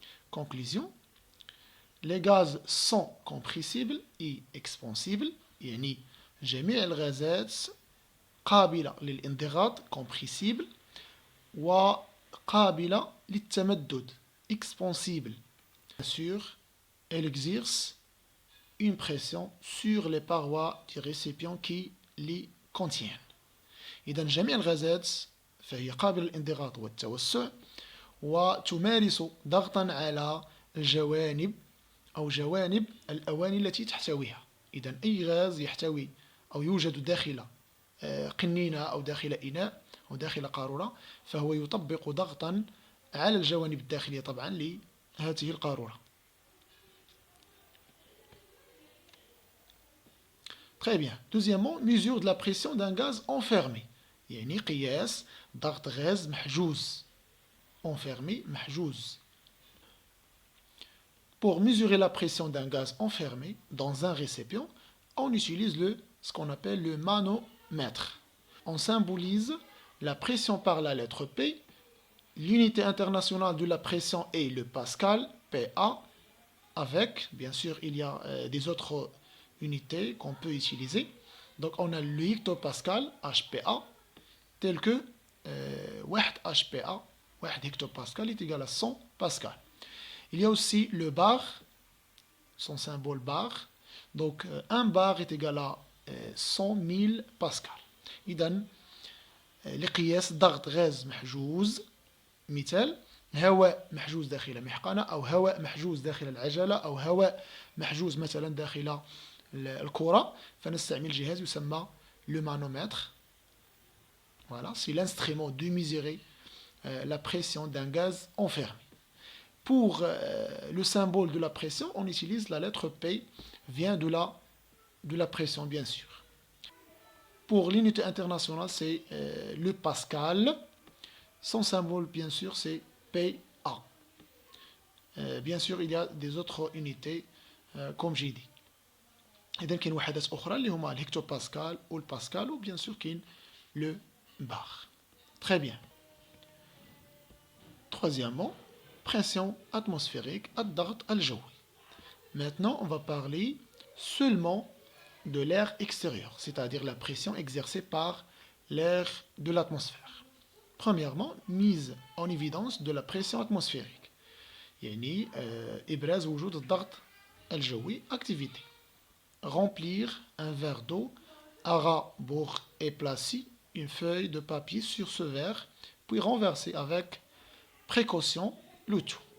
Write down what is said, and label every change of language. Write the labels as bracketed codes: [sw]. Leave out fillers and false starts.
[fr] Conclusion, les gaz sont compressibles et expansibles, [ar] يعني جميع الغازات قابلة للانضغاط [fr] compressible وقابلة للتمدد expansible. Bien sûr, elle exerce une pression sur les parois du récipient qui les contiennent. [ar] إذا جميع الغازات فهي قابلة للانضغاط والتوسع وتمارس ضغطا على الجوانب أو جوانب الأواني التي تحتويها. إذا أي غاز يحتوي أو يوجد داخل قنينة أو داخل إناء أو داخل قارورة فهو يطبق ضغطا على الجوانب الداخلية طبعا لهذه القارورة. [fr] Très bien. Deuxièmement, mesure de la pression d'un gaz enfermé. [ar] يعني قياس ضغط غاز محجوز. [fr] Enfermé, محجوز. Pour mesurer la pression d'un gaz enfermé dans un récipient, on utilise ce qu'on appelle le manomètre. On symbolise la pression par la lettre P. L'unité internationale de la pression est le pascal, PA, avec, bien sûr, il y a des autres unités qu'on peut utiliser. Donc on a le hectopascal, HPA, tel que 1 HPA, 1 hectopascal est égal à 100 pascal. Il y a aussi le bar, son symbole bar. Donc 1 bar est égal à 100 000 pascal. [ar] إذن لقياس ضغط غاز محجوز مثال هواء محجوز داخل محقنة أو هواء محجوز داخل العجلة أو هواء محجوز مثلا داخل الكرة فنستعمل جهاز يسمى le manomètre. [fr] Voilà, c'est l'instrument de mesurer la pression d'un gaz enfermé. Pour le symbole de la pression, on utilise la lettre P, vient de la pression bien sûr. Pour l'unité internationale, c'est le pascal. Son symbole, bien sûr, c'est PA. Bien sûr, il y a des autres unités, comme j'ai dit. [ar] إذا كاين وحدات أخرى اللي هما الهكتوباسكال [fr] ou le pascal ou bien sûr كاين le bar. Très bien. Troisièmement, pression atmosphérique, [ar] الضغط الجوي. [fr] Maintenant, on va parler seulement de l'air extérieur, c'est-à-dire la pression exercée par l'air de l'atmosphère. Premièrement, mise en évidence de la pression atmosphérique. [ar] يعني إبراز وجود الضغط الجوي activité. [fr] Remplir un verre d'eau. Ara Bourg et placer une feuille de papier sur ce verre, puis renverser avec précaution le tout.